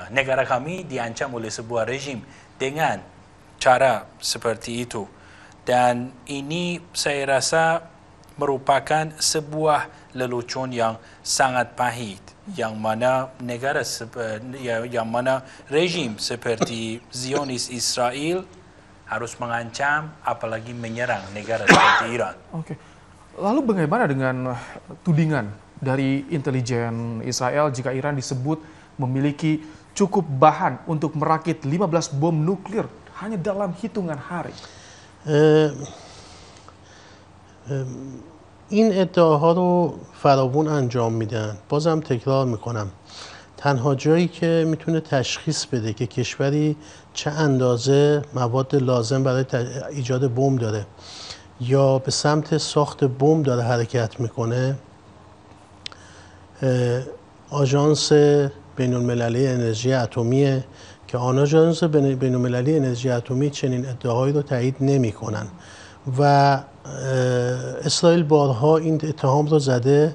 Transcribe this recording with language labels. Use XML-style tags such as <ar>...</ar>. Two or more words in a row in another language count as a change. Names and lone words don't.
<id>Negara kami diancam oleh sebuah rejim dengan cara seperti itu, dan ini saya rasa merupakan sebuah lelucon yang sangat pahit, yang mana rejim seperti Zionis Israel harus mengancam apalagi menyerang negara seperti Iran. Oke. Lalu bagaimana dengan tudingan dari intelijen Israel jika Iran disebut memiliki cukup bahan untuk merakit 15 bom nuklir hanya dalam hitungan hari?</id> <fa>این ادعاها رو فراوون انجام میدن. بازم تکرار میکنم، تنها جایی که میتونه تشخیص بده که کشوری چه اندازه مواد لازم برای ایجاد بمب داره یا به سمت ساخت بمب داره حرکت میکنه، آژانس بین‌المللی انرژی اتمیه که آژانس بین‌المللی انرژی اتمی چنین ادعاهایی رو تایید نمی‌کنن و اسرائیل بارها این اتهام رو زده.</fa>